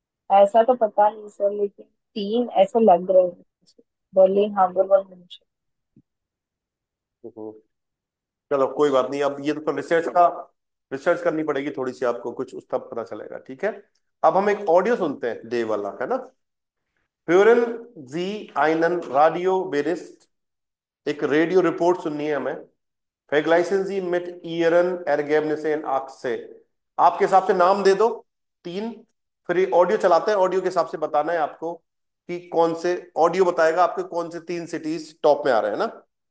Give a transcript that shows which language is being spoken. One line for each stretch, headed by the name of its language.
Hindi: ऐसा तो पता नहीं सर, लेकिन तीन ऐसे लग रहे हैं मुझे। बर्लिन, हाम्बुर्ग और म्यूनशन। हम्म, चलो कोई बात नहीं, अब ये तो रिसर्च करनी पड़ेगी थोड़ी सी आपको, कुछ उस तब पता चलेगा, ठीक है। अब हम एक ऑडियो सुनते हैं डे वाला, है ना?
German: Hören Sie einen Radiobericht?
Hindi: एक रेडियो रिपोर्ट सुननी है हमें।
German: Vergleichen Sie mit Ihren Ergebnissen Achse।
Hindi: आपके हिसाब से नाम दे दो तीन, फिर ये ऑडियो चलाते हैं। ऑडियो के हिसाब से बताना है आपको कि कौन से, ऑडियो बताएगा आपके कौन से तीन सिटीज टॉप में आ रहे हैं ना।